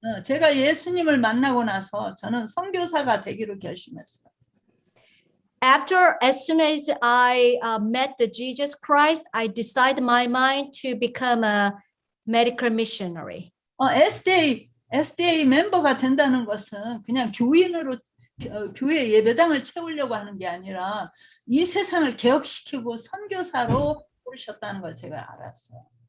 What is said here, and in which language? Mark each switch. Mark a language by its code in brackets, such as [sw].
[ko] 제가 예수님을 만나고 나서 저는 선교사가 되기로 결심했어요. [en] As soon as I met the Jesus Christ, I decided in my mind to become a medical missionary. [ko] SDA 멤버가 된다는 것은 그냥 교인으로 교회 예배당을 채우려고 하는 게 아니라 이 세상을 개혁시키고 선교사로 부르셨다는 걸 제가 알았어요.